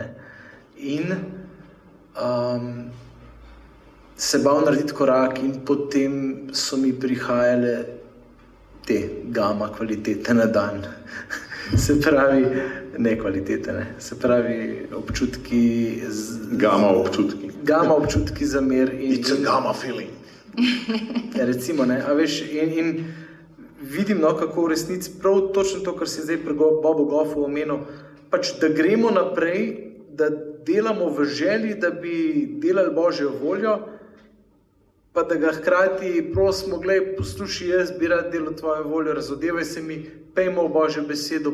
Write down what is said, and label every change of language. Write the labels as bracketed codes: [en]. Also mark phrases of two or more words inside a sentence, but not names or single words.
[sl] In se bal narediti korak in potem so mi prihajale te gama kvalitete na dan. Se pravi, ne kvalitete, ne. Se pravi, občutki... Gama občutki. Gama občutki za mir. [en] It's a gamma feeling. [sl] Recimo, ne, a veš, in vidim, no, kako v resnici prav točno to, kar si zdaj pri Bobu Goffu omenil, pač, da gremo naprej, da delamo v želji, da bi delali Božjo voljo, pa da ga hkrati prosimo, glej, poslušaj, jaz bi rad delal tvojo voljo, razodevaj se mi, pejmo v Božjo besedo,